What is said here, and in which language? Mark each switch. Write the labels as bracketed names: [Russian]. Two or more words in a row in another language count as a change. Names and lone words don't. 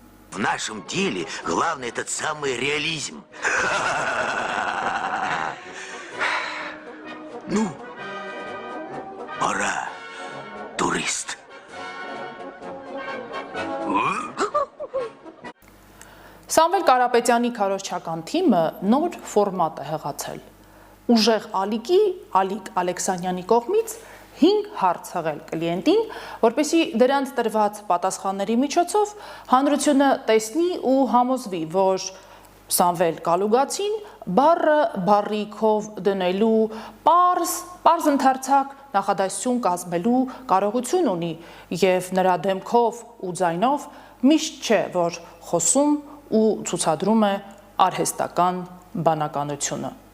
[Russian] В нашем деле главное этот самый реализм. Ну, пора, турист. [Armenian] Սամվել Կարապետյանի քարոզչական թիմը նոր ֆորմատ է հղացել։ Ուժեղ ալիքի Ալիկ Ալեքսանյանի կողմից 5 հարց հղել կլիենտին, որպեսզի դրանց տրված պատասխանների միջոցով հանրությունը տեսնի ու համոզվի, որ Սամվել Կալուգացին բառը բառիքով դնելու պարզ ընդարձակ նախադասություն կազմելու կարողություն ունի եւ նրա դեմքով ու ձայնով միշտ չէ, որ խոսում ու ցուցադրում է արհեստական բանականությունը։